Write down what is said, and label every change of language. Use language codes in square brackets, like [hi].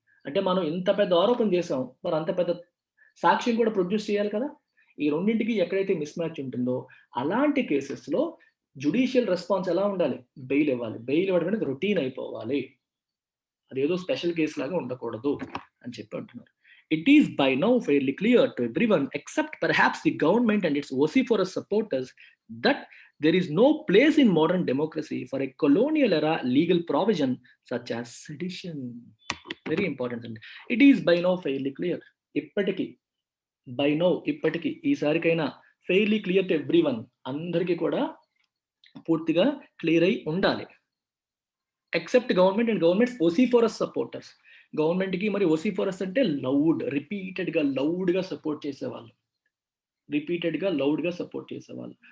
[te] అంటే మనం ఇంత పెద్ద ఆరోపణ చేసాం, మరి అంత పెద్ద సాక్ష్యం కూడా ప్రొడ్యూస్ చేయాలి కదా. ఈ రెండింటికి ఎక్కడైతే మిస్ మ్యాచ్ ఉంటుందో అలాంటి కేసెస్లో జ్యుడిషియల్ రెస్పాన్స్ ఎలా ఉండాలి? బెయిల్ ఇవ్వాలి. బెయిల్ ఇవ్వడం అనేది రొటీన్ అయిపోవాలి, అదేదో స్పెషల్ కేసు లాగా ఉండకూడదు అని చెప్పి అంటున్నారు. [en] It is by now fairly clear to everyone except perhaps the government and its vociferous supporters that there is no place in modern democracy for a colonial era legal provision such as sedition. Very important. It is by now fairly clear. [te] ఇప్పటికి, by now, ఇప్పటికి, ఈసారికైనా [en] fairly clear to everyone, [te] అందరికీ కూడా పూర్తిగా clear అయి ఉండాలి. [en] Except government and governments vociferous supporters. [te] గవర్నమెంట్కి మరి వోసిఫోరస్ అంటే లౌడ్, రిపీటెడ్గా లౌడ్గా సపోర్ట్ చేసేవాళ్ళు, రిపీటెడ్గా లౌడ్గా సపోర్ట్ చేసేవాళ్ళు.